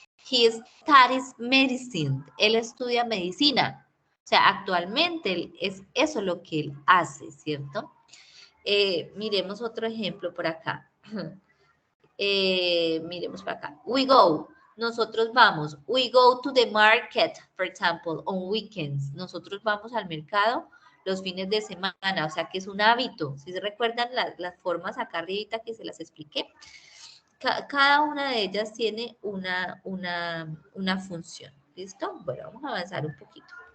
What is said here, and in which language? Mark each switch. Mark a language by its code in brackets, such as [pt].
[en] He studies medicine. [es] Él estudia medicina. O sea, actualmente es eso lo que él hace, ¿cierto? Miremos otro ejemplo por acá. Miremos por acá. [en] We go. [es] Nosotros vamos. [en] We go to the market, for example, on weekends. [es] Nosotros vamos al mercado los fines de semana, o sea que es un hábito. Si se recuerdan las formas acá arriba que se las expliqué, cada una de ellas tiene una función. ¿Listo? Bueno, vamos a avanzar un poquito.